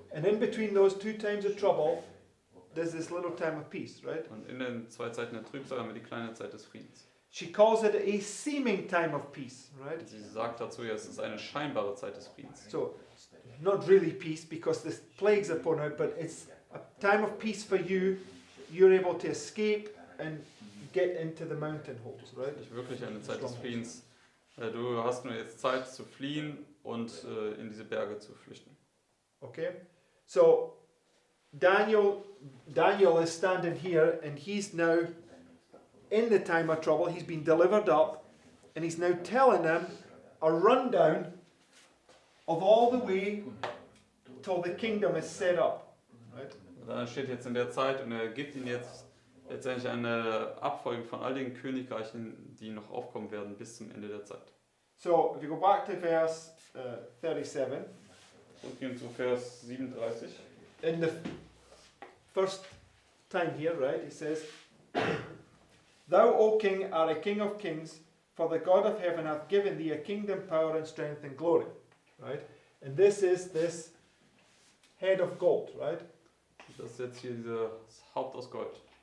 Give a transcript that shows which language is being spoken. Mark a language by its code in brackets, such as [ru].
[en] And in between those 2 times of trouble, there's this little time of peace, right? [de] Und in den 2 Zeiten der Trübsal haben wir die kleine Zeit des Friedens. [en] She calls it a seeming time of peace, right? [de] Und sie sagt dazu, ja, es ist eine scheinbare Zeit des Friedens. [en] So, not really peace because the plagues are pouring out, but it's a time of peace for you. You're able to escape and get into the mountain holes, right? [de] Nicht wirklich eine Zeit des Friedens. Du hast nur jetzt Zeit zu fliehen und in diese Berge zu flüchten. [en] Okay? So, Daniel is standing here and he's now in the time of trouble. He's been delivered up and he's now telling them a rundown of all the way till the kingdom is set up. Right? [de] Da steht jetzt in der Zeit und er gibt ihnen jetzt letztendlich eine Abfolge von all den Königreichen, die noch aufkommen werden bis zum Ende der Zeit. [en] So, if you go back to verse 37, [de] Zurückgehen zu Vers 37. [en] in the first time here, right, it says, Thou, O king, art a king of kings, for the God of heaven hath given thee a kingdom, power, and strength, and glory. Right? And this is this head of gold, right? [de] Das ist jetzt hier dieses Haupt aus Gold.